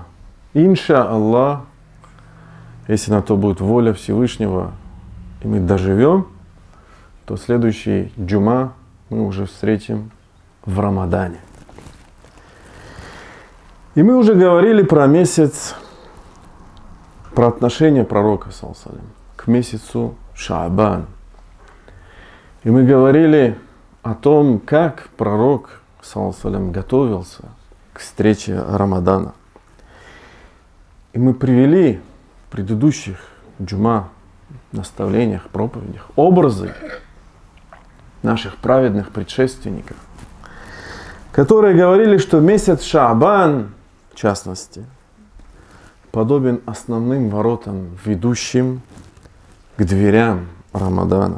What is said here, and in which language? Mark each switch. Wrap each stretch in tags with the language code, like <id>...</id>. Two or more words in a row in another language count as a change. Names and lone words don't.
<ar>إن شاء الله,</ar> <ru>если на то будет воля Всевышнего, и мы доживем, то следующий джума мы уже встретим в Рамадане. И мы уже говорили про месяц, про отношение пророка,</ru> <ar>صلى الله عليه وسلم,</ar> <ru>к месяцу Шаабан. И мы говорили о том, как пророк,</ru> <ar>صلى الله عليه وسلم,</ar> <ru>готовился к встрече Рамадана. И мы привели в предыдущих джума, наставлениях, проповедях образы наших праведных предшественников, которые говорили, что месяц Шаабан, в частности, подобен основным воротам, ведущим к дверям Рамадана.</ru>